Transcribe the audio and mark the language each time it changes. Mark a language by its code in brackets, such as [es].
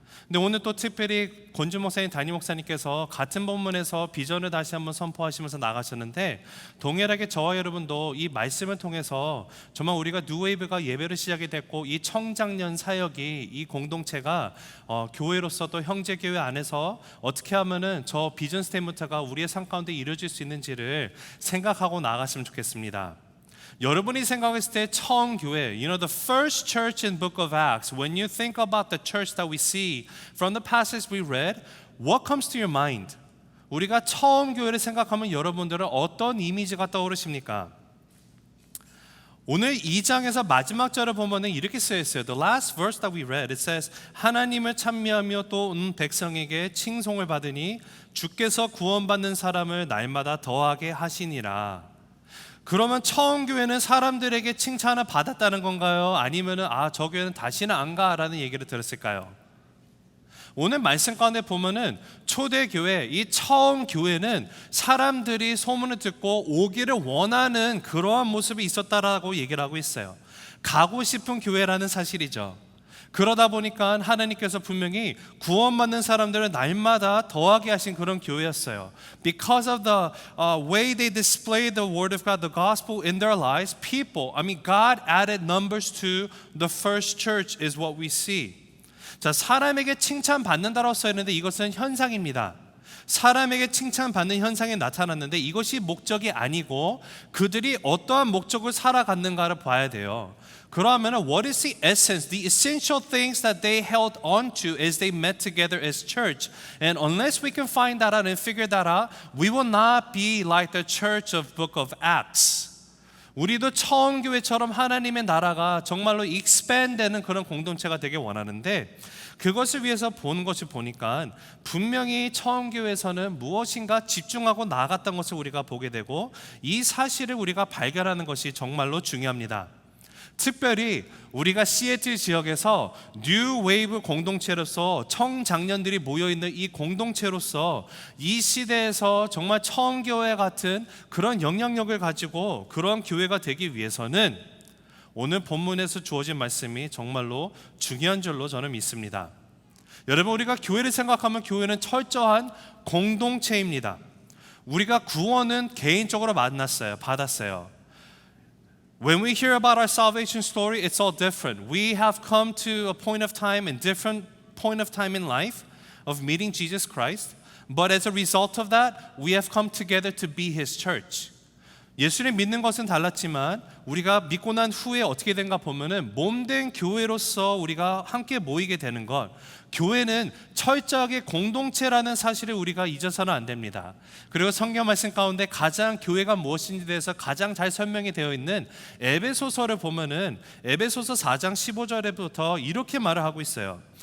[ko] 근데 오늘 또 특별히 권준 목사님, 담임 목사님께서 같은 본문에서 비전을 다시 한번 선포하시면서 나가셨는데, 동일하게 저와 여러분도 이 말씀을 통해서 정말 우리가 뉴웨이브가 예배를 시작이 됐고, 이 청장년 사역이, 이 공동체가 교회로서 또 형제교회 안에서 어떻게 하면은 저 비전 스테이트먼트가 우리의 삶 가운데 이루어질 수 있는지를 생각하고 나갔으면 좋겠습니다. 여러분이 생각했을 때 처음 교회, [en] the first church in book of Acts, when you think about the church that we see from the passage we read, what comes to your mind? [ko] 우리가 처음 교회를 생각하면 여러분들은 어떤 이미지가 떠오르십니까? 오늘 2장에서 마지막 절을 보면 이렇게 쓰여 있어요. [en] The last verse that we read, it says, [ko] 하나님을 찬미하며 또 온 백성에게 칭송을 받으니 주께서 구원받는 사람을 날마다 더하게 하시니라. 그러면 처음 교회는 사람들에게 칭찬을 받았다는 건가요? 아니면은 저 교회는 다시는 안 가라는 얘기를 들었을까요? 오늘 말씀 가운데 보면은 초대교회, 이 처음 교회는 사람들이 소문을 듣고 오기를 원하는 그러한 모습이 있었다라고 얘기를 하고 있어요. 가고 싶은 교회라는 사실이죠. 그러다 보니까 하나님께서 분명히 구원받는 사람들을 날마다 더하게 하신 그런 교회였어요. [en] Because of the way they displayed the word of God, the gospel in their lives, God added numbers to the first church is what we see. [ko] 자, 사람에게 칭찬받는다라고 써있는데 이것은 현상입니다. 사람에게 칭찬받는 현상이 나타났는데 이것이 목적이 아니고 그들이 어떠한 목적을 살아갔는가를 봐야 돼요. 그러면 [en] what is the essence, the essential things that they held on to as they met together as church? And unless we can find that out and figure that out, we will not be like the church of book of Acts. [ko] 우리도 처음 교회처럼 하나님의 나라가 정말로 expand 되는 그런 공동체가 되길 원하는데, 그것을 위해서 보는 것을 보니까 분명히 처음 교회에서는 무엇인가 집중하고 나아갔던 것을 우리가 보게 되고, 이 사실을 우리가 발견하는 것이 정말로 중요합니다. 특별히 우리가 시애틀 지역에서 뉴 웨이브 공동체로서 청장년들이 모여있는 이 공동체로서 이 시대에서 정말 처음 교회 같은 그런 영향력을 가지고 그런 교회가 되기 위해서는 오늘 본문에서 주어진 말씀이 정말로 중요한 줄로 저는 믿습니다. 여러분, 우리가 교회를 생각하면 교회는 철저한 공동체입니다. 우리가 구원은 개인적으로 받았어요. [en] When we hear about our salvation story, it's all different. We have come to a point of time, in different point of time in life, of meeting Jesus Christ. But as a result of that, we have come together to be His church. [ko] 예수님 믿는 것은 달랐지만 우리가 믿고 난 후에 어떻게 된가 보면은 몸된 교회로서 우리가 함께 모이게 되는 것, 교회는 철저하게 공동체라는 사실을 우리가 잊어서는 안 됩니다. 그리고 성경 말씀 가운데 가장 교회가 무엇인지 대해서 가장 잘 설명이 되어 있는 에베소서를 보면은 에베소서 4장 15절부터 이렇게 말을 하고 있어요.